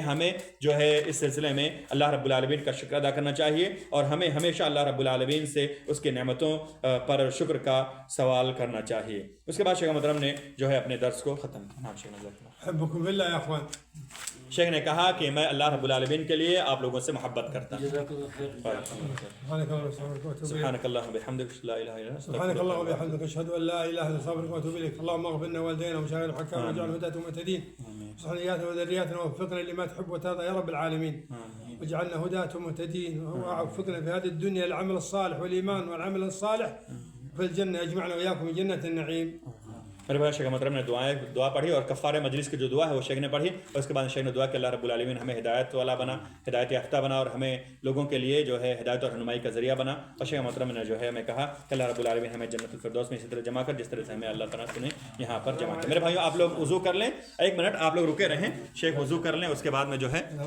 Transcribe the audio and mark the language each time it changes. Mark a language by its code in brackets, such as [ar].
[ur] ہمیں جو ہے اس سلسلے میں اللہ رب العالمین کا شکر ادا کرنا چاہیے اور ہمیں ہمیشہ اللہ رب العالمین سے اس کے نعمتوں پر شکر کا سوال کرنا چاہیے. اس کے بعد شیخ محترم نے جو ہے اپنے درس کو ختم کیا. [ar] حبکم باللہ یا اخوان. [ur] شیخ نے کہا کہ میں اللہ رب العالمین کے لیے آپ لوگوں سے محبت کرتا ہوں. [ar] سبحانك اللهم وبحمدك لا اله الا انت سبحانك اللهم وبحمدك اشهد ان لا اله الا انت استغفرك واتوب اليك. اللهم اغفر لنا والدينا ومشايخنا الحكام واجعل هداة مهتدين. اصلح نياتنا وذرياتنا ووفقنا لما تحب وترضى يا رب العالمين. واجعلنا هداة مهتدين ووفقنا في هذه الدنيا للعمل الصالح والايمان والعمل الصالح في الجنة. اجمعنا واياكم في جنة النعيم. [ur] میرے بھائی شیخ محترم نے دعا پڑھی اور کفارہ مجلس کی جو دعا ہے وہ شیخ نے پڑھی اور اس کے بعد شیخ نے دعا کہ اللہ رب العالمین ہمیں ہدایت والا بنا، ہدایت یافتہ بنا اور ہمیں لوگوں کے لیے جو ہے ہدایت اور رہنمائی کا ذریعہ بنا. اور شیخ محترم نے جو ہے ہمیں کہا کہ اللہ رب العالمین ہمیں جنت الفردوس میں اسی طرح جمع کر جس طرح سے ہمیں اللہ تعالیٰ نے یہاں پر جمع کر. میرے بھائیو آپ لوگ وضو کر لیں، ایک منٹ آپ لوگ رکے رہیں، شیخ وضو کر لیں، اس کے بعد میں جو ہے